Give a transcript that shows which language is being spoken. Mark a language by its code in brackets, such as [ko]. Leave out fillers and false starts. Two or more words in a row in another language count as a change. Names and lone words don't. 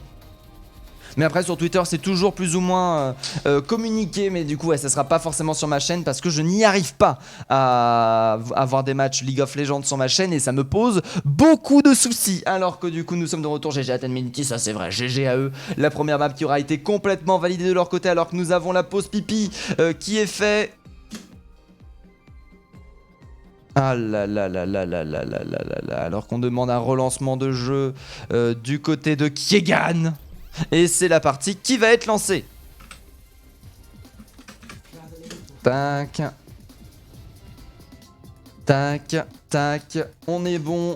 [fr] Mais après sur Twitter c'est toujours plus ou moins communiqué, mais du coup ouais, ça sera pas forcément sur ma chaîne parce que je n'y arrive pas à avoir des matchs League of Legends sur ma chaîne et ça me pose beaucoup de soucis. Alors que du coup nous sommes de retour, GG à Tenminity, ça c'est vrai, GG à eux. La première map qui aura été complètement validée de leur côté alors que nous avons la pause pipi qui est fait. Ah là là là là là là là là là là. Alors qu'on demande un relancement de jeu du côté de Kiegan. Et c'est la partie qui va être lancée. Tac. Tac, tac. On est bon.